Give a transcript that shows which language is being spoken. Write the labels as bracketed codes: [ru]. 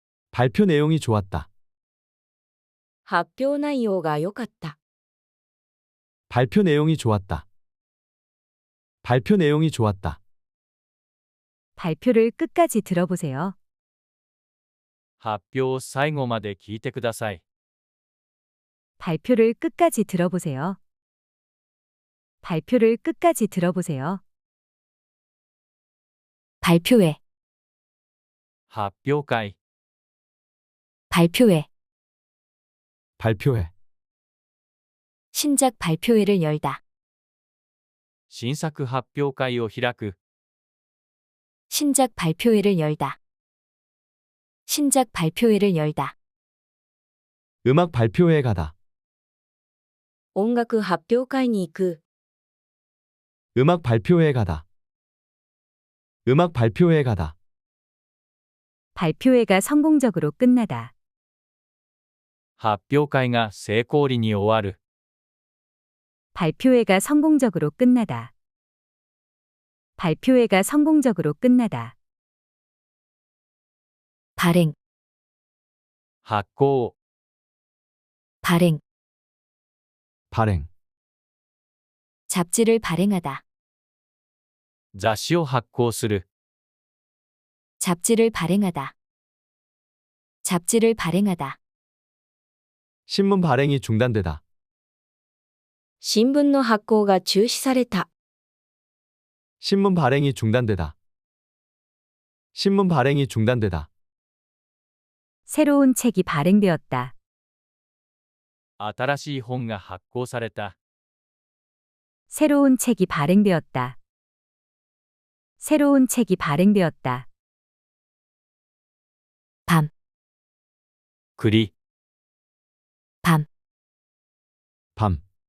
[ko] 발표 내용이 좋았다. [ja] 発表内容が良かった。 [ko] 발표 내용이 좋았다. 발표 내용이 좋았다. 발표를 끝까지 들어보세요. [ja] 発表を最後まで聞いてください。 [ko] 발표를 끝까지 들어보세요. 발표를 끝까지 들어보세요. 발표회, [ja] 発表会、 [ko] 발표회. 발표회. 신작 발표회를 열다. [ja] 新作発表会を開く。 [ko] 신작 발표회를 열다. 신작 발표회를 열다. 음악 발표회에 가다. [ja] 音楽発表会に行く。 [ko] 음악 발표회에 가다. 음악 발표회에 가다. 발표회가 성공적으로 끝나다. [ja] 発表会が成功裏に終わる。 [ko] 발표회가 성공적으로 끝나다. 발표회가 성공적으로 끝나다. 발행, [ja] 発行、 [ko] 발행. 발행. 잡지를 발행하다. [ja] 雑誌を発行する。 [ko] 잡지를 발행하다. 잡지를 발행하다. 신문 발행이 중단되다. [ja] 新聞の発行が中止された。 [ko] 신문 발행이 중단되다. 신문 발행이 중단되다. 새로운 책이 발행되었다. [ja] 新しい本が発行された。 [ko] 새로운 책이 발행되었다. 새로운 책이 발행되었다. 밤, [ja] 栗、 [ko] 밤. 밤.